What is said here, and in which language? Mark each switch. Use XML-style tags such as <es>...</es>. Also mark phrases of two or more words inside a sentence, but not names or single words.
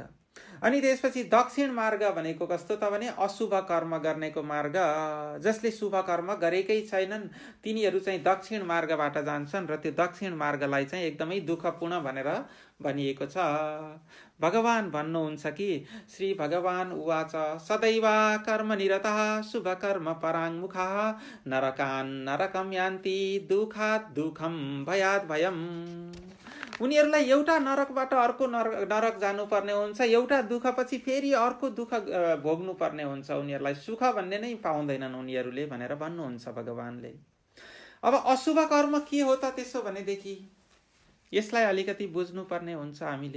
<ne>अनि त्यसपछि दक्षिण मार्ग भनेको कस्तो त भने अशुभ कर्म गर्नेको मार्ग। जसले शुभ कर्म गरेकै छैनन् तिनीहरू चाहिँ दक्षिण मार्गबाट जान्छन् र त्यो दक्षिण मार्गलाई चाहिँ एकदमै दुःखपूर्ण भनेर भनिएको छ। भगवान भन्नुहुन्छ कि</ne> <sa>श्री भगवान उवाच सदैव कर्म निरतः शुभ कर्म पराङ्मुखः नरकान् नरकं यान्ति दुःखात् दुःखं भयात् भयम्।</sa> <ne>उनीहरूलाई एउटा नरकबाट अर्को नरक जानुपर्ने हुन्छ, एउटा दुःखपछि फेरि अर्को दुःख भोग्नु पर्ने हुन्छ। उनीहरूलाई सुख भन्ने नै पाउँदैनन् उनीहरूले भनेर भन्नुहुन्छ भगवानले। अब अशुभ कर्म के हो त त्यसो भनेदेखि यसलाई अलिकति बुझ्नुपर्ने हुन्छ हामीले।</ne>